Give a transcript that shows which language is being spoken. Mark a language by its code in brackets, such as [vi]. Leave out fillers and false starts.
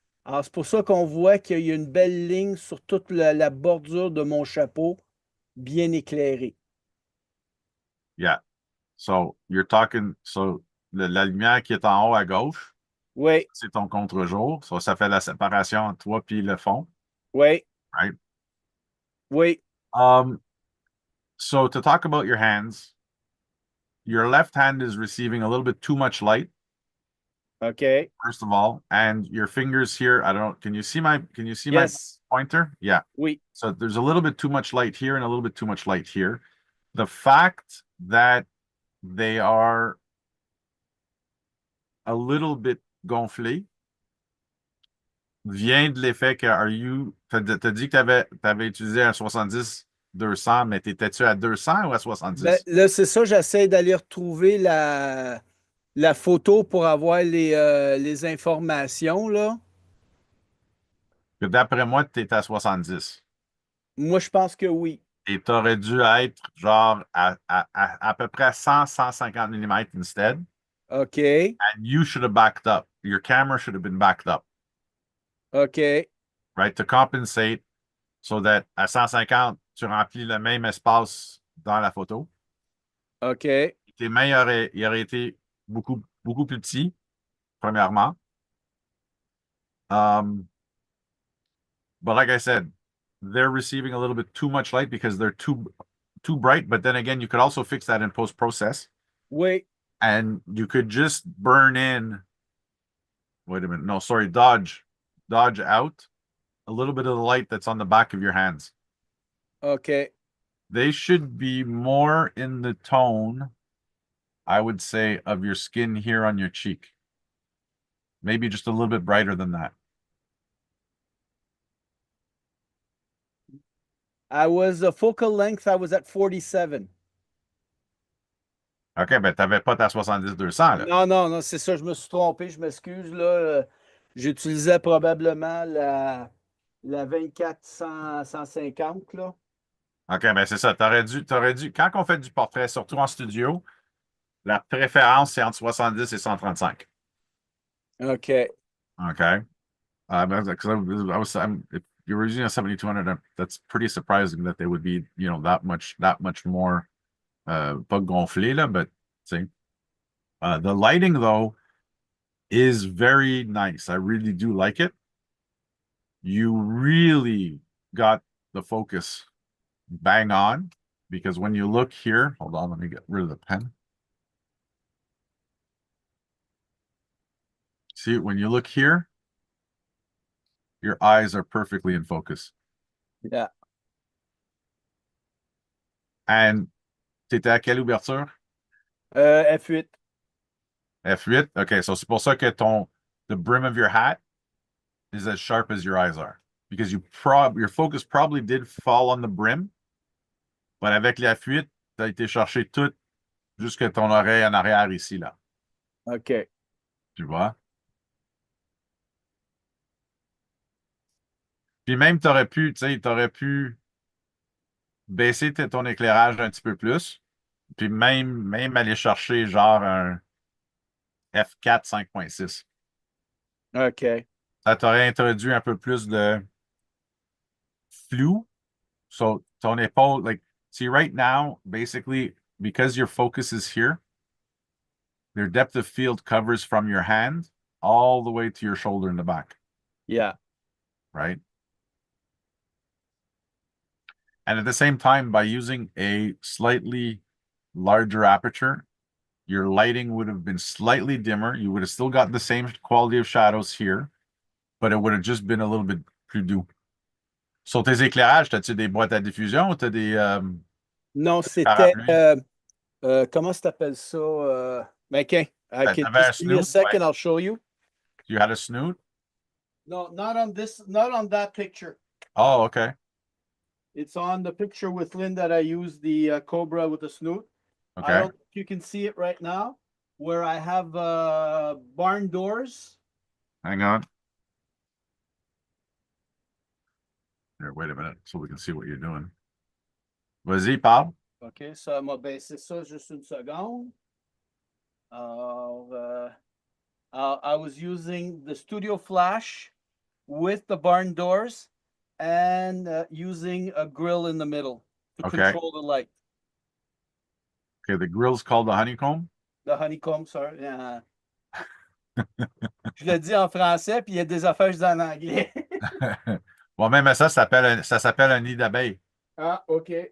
[fr] Alors, c'est pour ça qu'on voit qu'il y a une belle ligne sur toute la bordure de mon chapeau, bien éclairée. [en] yeah. So, you're talking, so, [fr] la lumière qui est en haut à gauche, Oui, c'est ton contre-jour. So, ça fait la séparation entre toi et le fond, oui, [en] right? [fr] oui. [en] Um, so to talk about your hands, your left hand is receiving a little bit too much light, OK. first of all, and your fingers here, I don't, can you see my Yes. pointer? Yeah. [fr] Oui, [en] So there's a little bit too much light here and a little bit too much light here. The fact that they are a little bit [fr] gonflés vient de l'effet que t'as dit que t'avais utilisé un 70-200, mais t'étais-tu à 200 ou à ben, 70? là, c'est ça, j'essaie d'aller retrouver la photo pour avoir les informations, là. Que d'après moi, t'es à 70. Moi, je pense que oui. Et t'aurais dû être genre à peu près 100-150 mm instead. [en] OK, And you should have backed up. Your camera should have been backed up, OK, right? To compensate so that [fr] à 150, tu remplis le même espace dans la photo. [en] OK. [fr] Tes mains auraient été beaucoup plus petits, premièrement. [en] Um, but like I said, they're receiving a little bit too much light because they're too bright. But then again, you could also fix that in post process, Oui, and you could just burn in. Wait a minute, no, sorry, dodge out a little bit of the light that's on the back of your hands. OK. They should be more in the tone, I would say, of your skin here on your cheek. Maybe just a little bit brighter than that. The focal length, I was at 47. [fr] OK, ben t'avais pas ta 70-200 là. Non, non, non, c'est ça, je me suis trompé, je m'excuse, là. J'utilisais probablement la 24-150, là. OK, ben c'est ça. Quand on fait du portrait, surtout en studio, la préférence, c'est entre 70 et 135. OK. OK? [en] Because if you were using a 7200, that's pretty surprising that they would be, that much more, [fr] pas gonflé, là, [en] but, see. The lighting, though, is very nice. I really do like it. You really got the focus bang on because when you look here, hold on, let me get rid of the pen. See, when you look here, your eyes are perfectly in focus. Yeah. [fr] And t'étais à quelle ouverture? F8. F8? OK, so c'est pour ça que [en] the brim of your hat is as sharp as your eyes are. Because your focus probably did fall on the brim, but [fr] avec la fuite, tu as été chercher tout jusque ton oreille en arrière ici, là. OK. Tu vois? Puis même, tu aurais pu, tu sais, tu aurais pu baisser ton éclairage un petit peu plus, puis même aller chercher genre un F4 5.6. OK. Ça t'aurait introduit un peu plus de flou. [en] So [fr] ton épaule, [en] like, see, right now, basically, because your focus is here, your depth of field covers from your hand all the way to your shoulder in the back, Yeah. right? And at the same time, by using a slightly larger aperture, your lighting would have been slightly dimmer. You would have still got the same quality of shadows here, but it would have just been a little bit [fr] plus doux. Sur tes éclairages, as-tu des boîtes à diffusion ou t'as Non, des c'était parapluies? comment ça t'appelle ça? Okay. T'avais un [en] Just give me a [fr] snoot? Ouais. [en] second, I'll show you. You had a snoot? No, not on that picture. Oh, okay. It's on the picture with Lynn that I used the Cobra with the snoot. I Okay. don't know if you can see it right now, where I have barn doors. Hang on. Here, wait a minute so we can see what you're doing. [fr] Vas-y, parle. OK, ça m'a baissé ça juste une seconde. [en] Alors, I was using the studio flash with the barn doors and using a grill in the middle to Okay. control the light. Okay, the grill's called the honeycomb. The honeycomb, sorry. [fr] Je le dis en français, puis il y a des affaires que je dis en anglais. Bon, même ça s'appelle un nid d'abeille. Ah, OK.